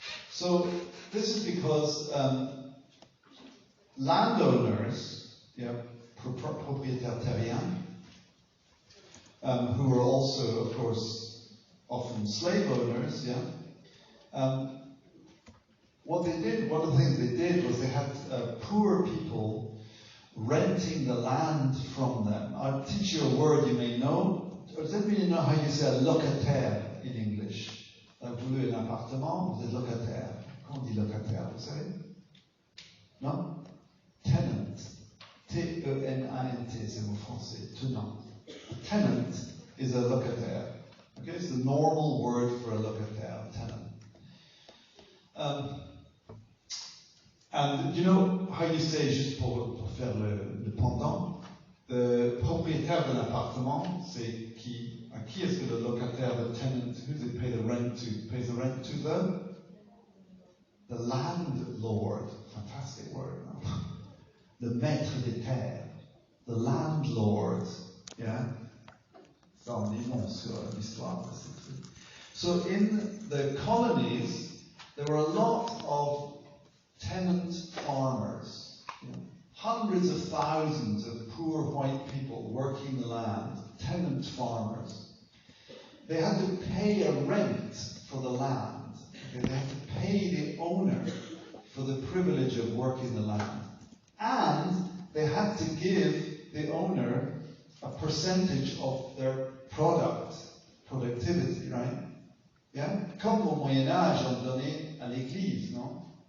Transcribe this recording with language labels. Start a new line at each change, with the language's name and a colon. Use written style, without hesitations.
English: So this is because landowners, yeah,
French: propriétaires terriens,
English: who were also, of course, often slave owners, yeah. What they did, one of the things they did was they had poor people renting the land from them. I'll teach you a word you may know. Does anybody know how you say a locataire in English?
French: Vous louez un appartement, vous êtes locataire. Comment on dit locataire, vous savez? Non? Tenant. T-E-N-A-N-T, c'est le mot français.
English: Tenant. A tenant is a locataire. Okay, it's the normal word for a locataire, tenant. And you know how you say,
French: juste pour faire le pendant, le propriétaire d'un appartement, c'est qui? À qui est-ce que le locataire,
English: the tenant, who does it pay the rent to? Pays the rent to the landlord. Fantastic word. No?
French: Le maître des terres.
English: The landlord. Yeah?
French: Ça en dit long sur l'histoire de ces trucs.
English: So in the colonies, there were a lot of tenant farmers, you know, hundreds of thousands of poor white people working the land, tenant farmers. They had to pay a rent for the land. Okay? They had to pay the owner for the privilege of working the land. And they had to give the owner a percentage of their productivity, right? Yeah?
French: Comme au Moyen-Âge, on donnait à l'église, non?